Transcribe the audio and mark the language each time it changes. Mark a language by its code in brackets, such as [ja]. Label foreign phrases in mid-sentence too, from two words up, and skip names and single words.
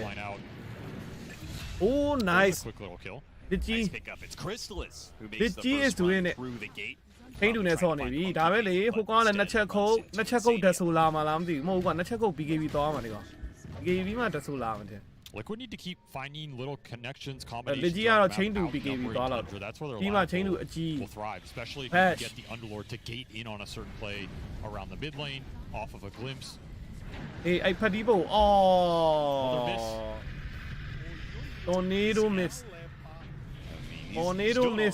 [en] line out. အိုး nice Quick little kill. [my] ဒီကြီး [en] Nice pickup. It's Chrysalis who makes This the G is first doing run it. through the gate. [my] ဟိန်းတူနဲ့ဆော့နေပြီဒါပဲလေဟိုကောင်ကလည်းနှစ်ချက်ခုတ်တက်ဆိုလာမှလားမသိဘူးမဟုတ်ဘူးကွာနှစ်ချက်ခုတ် BKB သွားမှာဒီကောင် BKB မှာတက်ဆိုလာမှာတဲ့ [en] Liquid need to keep finding little connections, combinations. Legit chain to BKB That's where their chain to will thrive, especially if you can get the Underlord to gate in on a certain play around the mid lane, off of a glimpse. Hey, I Padibo. Oh. Tornado miss. Tornado miss.